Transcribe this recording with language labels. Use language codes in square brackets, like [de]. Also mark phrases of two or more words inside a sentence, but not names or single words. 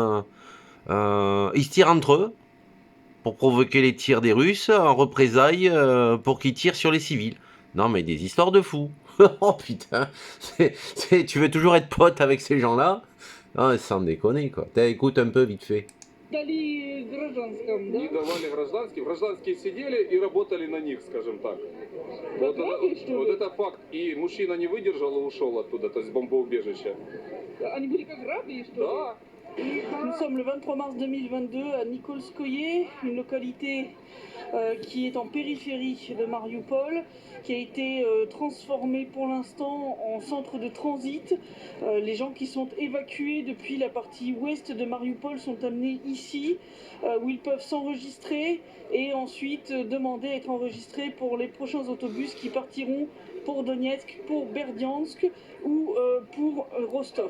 [fr] Ils se tirent entre eux pour provoquer les tirs des Russes en représailles pour qu'ils tirent sur les civils. Non mais des histoires de fous. Oh putain, tu veux toujours être pote avec ces gens-là? Non, sans déconner quoi. Écoute un peu vite fait. [ru] Дали гражданском, да? Не давали гражданским. Гражданские сидели и работали на них, скажем так. Вы правы, что Вот ли? это факт. И мужчина не выдержал и ушел оттуда, то есть бомбоубежище. Они были как рабы, что ли? Да. [fr] Nous sommes le 23 mars 2022 à Nikolskoye, une localité qui est en périphérie de Mariupol, qui a été transformée pour l'instant en centre de transit. Les gens qui sont évacués depuis la partie ouest de Mariupol sont amenés ici, où ils peuvent s'enregistrer et ensuite demander à être enregistrés pour les prochains autobus qui partiront pour Donetsk, pour Berdiansk ou pour Rostov.